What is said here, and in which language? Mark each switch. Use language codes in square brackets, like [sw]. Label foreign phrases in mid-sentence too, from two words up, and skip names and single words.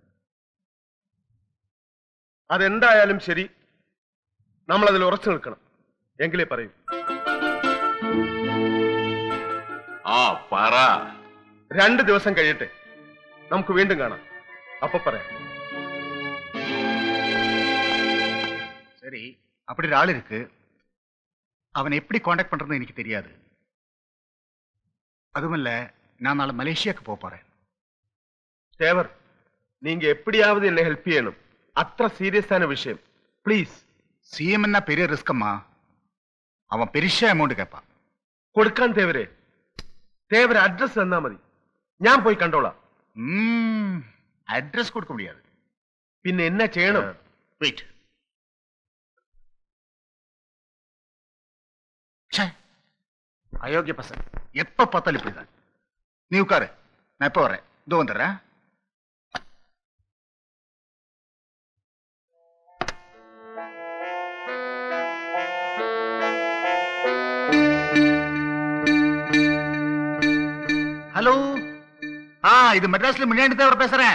[ml] അതെന്തായാലും ശരി, നമ്മളതിൽ ഉറച്ചു നിൽക്കണം. എങ്കിലേ പറയൂ. ആ പറ. 2 ദിവസം കഴിയട്ടെ, നമുക്ക് വീണ്ടും കാണാം. അപ്പൊ പറയാം. [ta] சரி, அப்படி ஒரு ஆள் இருக்கு. அவனை எப்படி காண்டாக்ட் பண்றதுன்னு எனக்கு தெரியாது. அதுவுமல்ல, நான் நாளை மலேசியாவுக்கு போறேன். தேவர், நீங்க எப்படியாவது என்ன ஹெல்ப் செய்யணும். அത്ര சீரியஸான விஷயம். ப்ளீஸ். சிஎம் என்ன பெரிய ரிஸ்க் அம்மா. அவன் பெரிய அமௌண்ட் கேட்பான். [ml] കൊടുക്കാൻ തേവരെ. തേവരെ അഡ്രസ് തന്നാ മതി, ഞാൻ പോയി കണ്ടോളാം. [ta] அட்ரஸ் கொடுக்க முடியாது. [ml] പിന്നെ എന്നാ ചെയ്യണം? [ta] வெயிட். அயோக்கிய பசங்க எப்ப பார்த்தாலும் இப்படிதான். நீ உட்காரு, நான் எப்ப வரேன். இதோ வந்துடுறேன். ஹலோ, இது மெட்ராஸ்ல முன்னாடி தேவர் பேசுறேன்.